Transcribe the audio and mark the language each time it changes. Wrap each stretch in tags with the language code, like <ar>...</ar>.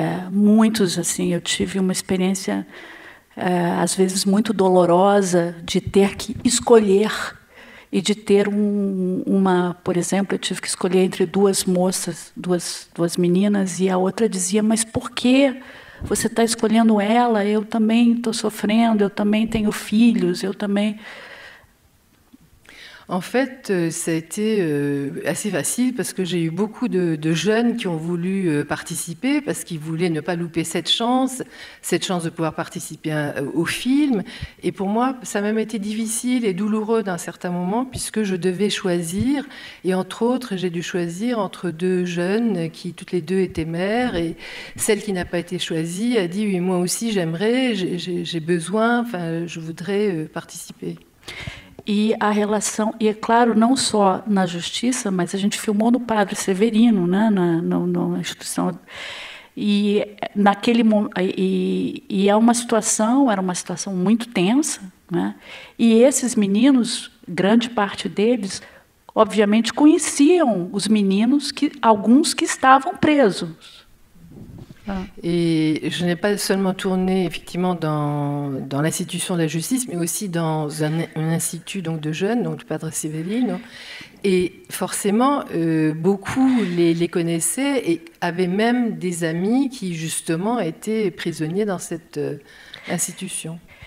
<pt>muitos assim, eu tive uma experiência às vezes muito dolorosa de ter que escolher e de ter por exemplo, eu tive que escolher entre duas moças, duas meninas, e a outra dizia, mas por que você está escolhendo ela? Eu também estou sofrendo, eu também tenho filhos, eu também...</pt> <fr>En fait, ça a été assez facile parce que j'ai eu beaucoup de jeunes qui ont voulu participer parce qu'ils voulaient ne pas louper cette chance de pouvoir participer au film. Et pour moi, ça a même été difficile et douloureux d'un certain moment puisque je devais choisir. Et entre autres, j'ai dû choisir entre deux jeunes qui toutes les deux étaient mères. Et celle qui n'a pas été choisie a dit, oui, moi aussi j'aimerais, j'ai besoin, enfin, je voudrais participer.</fr> <pt>E a relação, e é claro, não só na justiça, mas a gente filmou no Padre Severino, né, na instituição. E naquele e era uma situação muito tensa, né? E esses meninos, grande parte deles, obviamente conheciam os meninos alguns que estavam presos.</pt> <fr>Et je n'ai pas seulement tourné effectivement dans l'institution de la justice, mais aussi dans un institut donc, de jeunes, donc le Padre Severino. Et forcément, beaucoup les connaissaient et avaient même des amis qui justement étaient prisonniers dans cette institution.</fr>